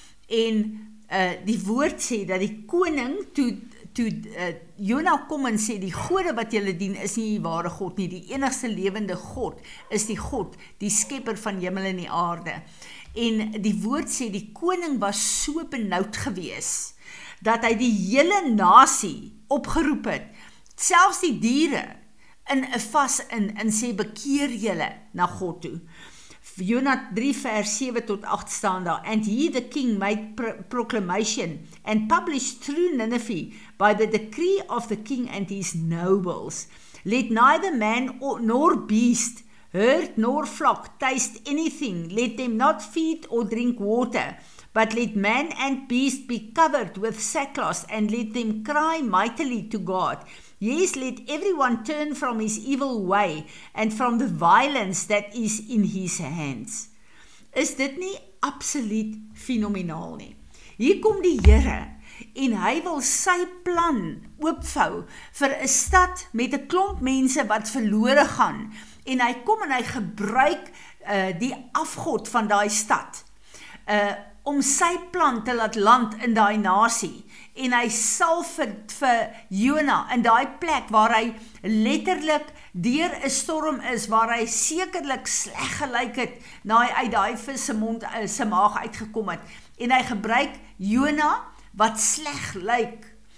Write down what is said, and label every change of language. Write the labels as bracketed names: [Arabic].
[Afrikaans] En die woord sê dat die koning toe Jona kom en sê, die gode wat julle dien is nie die ware God nie, die enigste lewende God is die God, die skepper van hemel en die aarde. En die woord sê, die koning was so benoud gewees, dat hy die hele nasie opgeroep het, selfs die diere, in 'n vas en sê, bekeer julle na God toe. Jona 3 vers 7 tot 8 staan daar, [English] and he the king made proclamation and published through Nineveh by the decree of the king and his nobles. Let neither man nor beast, herd nor flock taste anything, let them not feed or drink water, but let man and beast be covered with sackcloth, and let them cry mightily to God. Yes, let everyone turn from his evil way, and from the violence that is in his hands. [Afrikaans] Is dit nie absoluut fenomenaal nie? Hier kom die Here, en hy wil sy plan oopvou vir 'n stad met 'n klomp mense wat verlore gaan, en hy kom en hy gebruik die afgod van daai stad, om sy plan te laat land in daai nasie, en hy sal vir Jona in daai plek waar hy letterlik deur 'n storm is, waar hy sekerlik sleg gelyk het, na hy uit daai vis se mond se maag uitgekom het, en hy gebruik Jona wat sleg lyk,